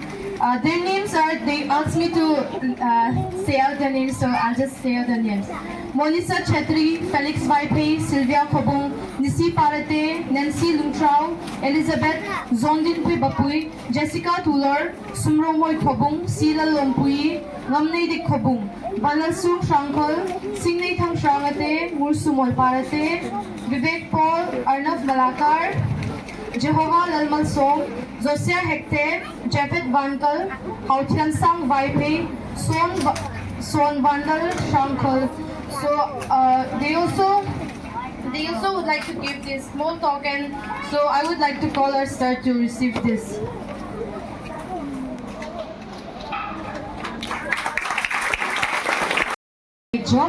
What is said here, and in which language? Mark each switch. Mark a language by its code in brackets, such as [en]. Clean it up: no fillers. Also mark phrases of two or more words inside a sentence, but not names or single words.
[en] Their names are, they asked me to say out their names, so I'll just say out their names. Monisa Chetri, Felix Vaipe, Sylvia Khobung, Nisi Parate, Nancy Luntrao, Elizabeth Zondinpui Bapui, Jessica Tulor, Sumromoy Khobung, Sila Lompui, Ngamnei Dik Khobung, Balasung Shankol, Singnei Thang Shrangate, Mursumoy Parate, Vivek Paul, Arnav Malakar, Jehovah Lalmal Song, Zosia Hekte, Japet Vankal, Hautian Sang Vaipe, Son Vandal Shankal. So they also would like to give this small token. So I would like to call our star to receive this. Job.